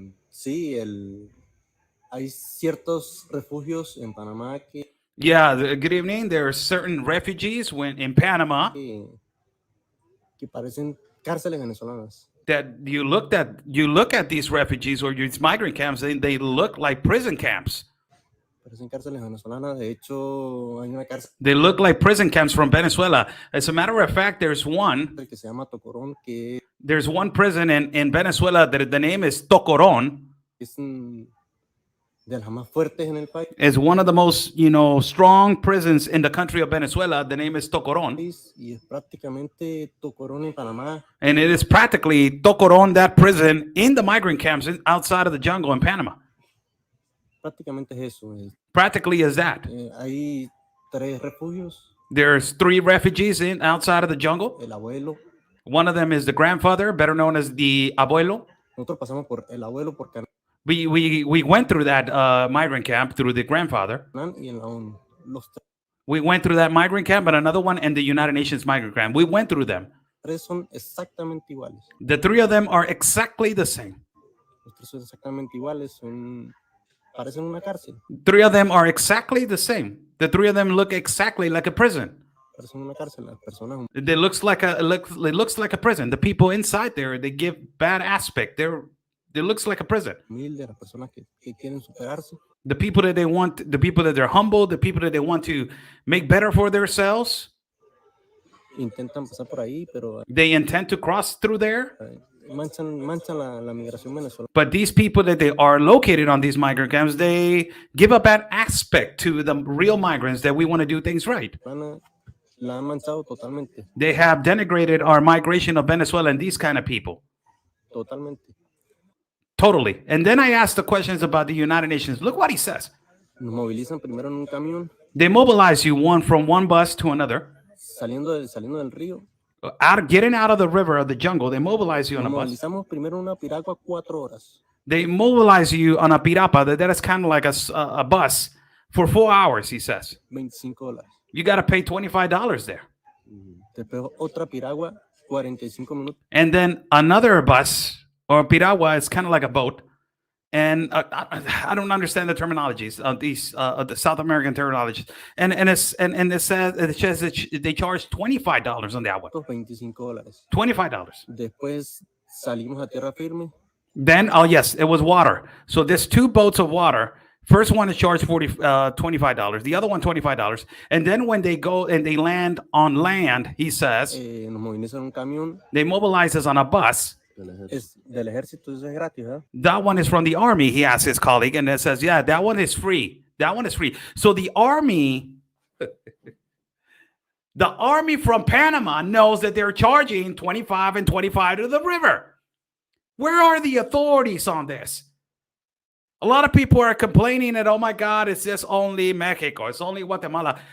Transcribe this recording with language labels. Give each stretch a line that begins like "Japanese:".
Spanish: Sí, hay ciertos refugios en Panamá que.
English: Yeah, good evening. There are certain refugees in Panama
Spanish: que parecen cárceles venezolanas.
English: That you look at these refugees or these migrant camps, they look like prison camps.
Spanish: Parecen cárceles venezolanas. De hecho, hay una cárcel.
English: They look like prison camps from Venezuela. As a matter of fact, there's one.
Spanish: Que se llama Tocorón, que
English: There's one prison in Venezuela that the name is Tocorón.
Spanish: de las más fuertes en el país
English: It's one of the most, strong prisons in the country of Venezuela. The name is Tocorón.
Spanish: y es prácticamente Tocorón en Panamá.
English: And it is practically Tocorón, that prison in the migrant camps outside of the jungle in Panama.
Spanish: Prácticamente es eso.
English: Practically is that.
Spanish: Hay 3 refugios.
English: There's 3 refugees outside of the jungle.
Spanish: El abuelo.
English: One of them is the grandfather, better known as the abuelo.
Spanish: Nosotros pasamos por el abuelo, por Canán
English: We went through that migrant camp through the grandfather.
Spanish: y en la ONU.
English: We went through that migrant camp, but another one in the United Nations migrant camp. We went through them.
Spanish: Los 3 son exactamente iguales. The 3 of them are exactly the same. Los 3 son exactamente iguales. Parecen una cárcel.
English: 3 of them are exactly the same. The 3 of them look exactly like a prison.
Spanish: Parecen una cárcel. Las personas.
English: It looks like a prison. The people inside there, they give bad aspect. It looks like a prison.
Spanish: Humildes, las personas que quieren superarse.
English: The people that they want, the people that they're humble, the people that they want to make better for themselves.
Spanish: Intentan pasar por ahí, pero
English: They intend to cross through there.
Spanish: manchan la migración venezolana.
English: But these people that they are located on these migrant camps, they give a bad aspect to the real migrants that we want to do things right.
Spanish: La han manchado totalmente.
English: They have denigrated our migration of Venezuela and these kind of people.
Spanish: Totalmente.
English: Totally. And then I asked the questions about the United Nations. Look what he says.
Spanish: Nos movilizan primero en un camión,
English: They mobilize you from one bus to another.
Spanish: saliendo del río.
English: Getting out of the river or the jungle, they mobilize you on
Spanish: Nos
English: a bus.
Spanish: movilizamos primero en una piragua 4 horas.
English: They mobilize you on a pirapa. That is kind of like a bus for 4 hours, he says. $25. You got to pay $25 there.
Spanish: Después otra piragua, 45 minutos.
English: And then another bus or piragua is kind of like a boat. And I don't understand the terminologies of these the South American terminologies. And it says that they charge $25 on that one. $25. $25.
Spanish: Después salimos a tierra firme.
English: Then, oh yes, it was water. So there's 2 boats of water. First one is charged $25. The other one $25. And then when they go and they land on land, he says,
Spanish: Nos movilizan un camión.
English: they mobilize us on a bus.
Spanish: Es del ejército, eso es gratis, ¿verdad?
English: That one is from the army, he asked his colleague, and it says, yeah, that one is free. That one is free. So the army from Panama knows that they're charging 25 and 25 to the river. Where are the authorities on this? A lot of people are complaining that, oh my God, it's just only Mexico. It's only Guatemala.